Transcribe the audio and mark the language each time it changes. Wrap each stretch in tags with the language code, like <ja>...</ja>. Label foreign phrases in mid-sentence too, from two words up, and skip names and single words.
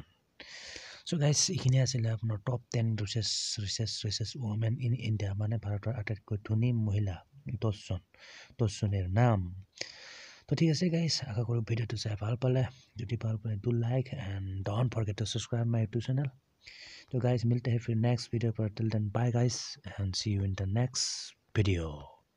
<as>চ' গাইজ এইখিনি আছিলে আপোনাৰ</as> <en>top 10 richest women in India,</en> <as>মানে ভাৰতৰ আটাইতকৈ ধনী মহিলা 10জনের নাম। তো ঠিক আছে গাইজ, আশা কৰোঁ ভিডিঅ'টো চাই ভাল পালে। যদি ভাল পালে</as> <en>do like and don't forget to subscribe my YouTube channel.</en> <hi>तो गाइज मिलते हैं फिर नेक्स्ट वीडियो पर।</hi> <en>till then bye guys and see you in the next video.</en>